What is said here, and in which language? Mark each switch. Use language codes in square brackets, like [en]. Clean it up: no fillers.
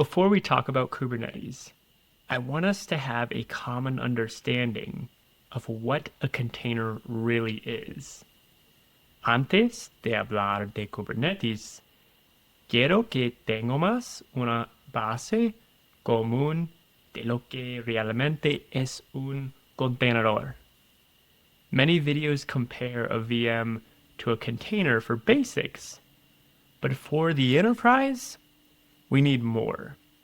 [en] Before we talk about Kubernetes, I want us to have a common understanding of what a container really is. [es] Antes de hablar de Kubernetes, quiero que tengamos una base común de lo que realmente es un contenedor. [en] Many videos compare a VM to a container for basics, but for the enterprise, we need more.